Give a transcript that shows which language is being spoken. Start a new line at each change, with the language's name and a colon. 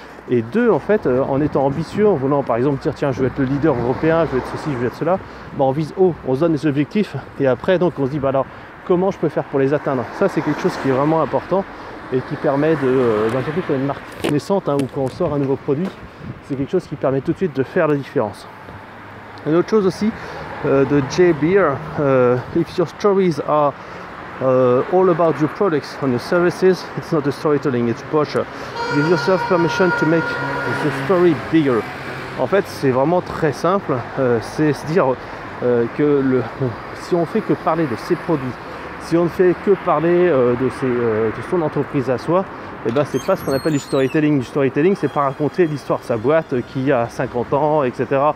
French: Et deux, en fait, en étant ambitieux, en voulant par exemple dire tiens je vais être le leader européen, je vais être ceci, je vais être cela, on vise haut, on se donne des objectifs et après donc on se dit alors comment je peux faire pour les atteindre. Ça c'est quelque chose qui est vraiment important et qui permet surtout quand une marque naissante ou quand on sort un nouveau produit, c'est quelque chose qui permet tout de suite de faire la différence. Une autre chose aussi de Jay Beer,
English: if your stories are all about your products and your services, it's not a storytelling, it's brochure. Give yourself permission to make the story bigger.
French: En fait, c'est vraiment très simple, c'est se dire que si on fait que parler de ses produits, si on ne fait que parler de son entreprise à soi, c'est pas ce qu'on appelle du storytelling. Du storytelling, c'est pas raconter l'histoire de sa boîte qui a 50 ans, etc.